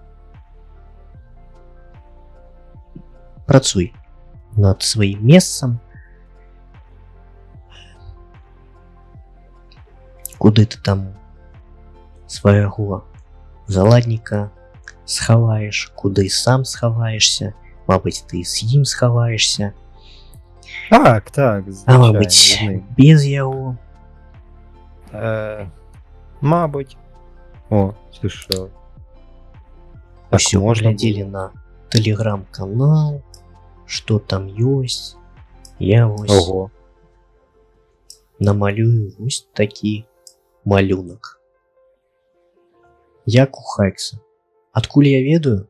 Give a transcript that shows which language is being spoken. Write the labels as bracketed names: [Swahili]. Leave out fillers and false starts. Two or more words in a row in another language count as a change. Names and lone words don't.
[Belarusian] працуй над сваім месцам, куды ты там свайго заладніка схаваеш, куды сам схаваешся, мабыць, ты з ім схаваешся, Так, а [Ukrainian] звичайно. [Belarusian] мабыць, без яго. [Ukrainian] Мабуть. О, це що? [Belarusian] Так Усё, можна глядзелі на телеграм-канал, што там ёсць. Я вось Ого. намалюю вось такі малюнак. Як у Хайкса. Адкуль я ведаю?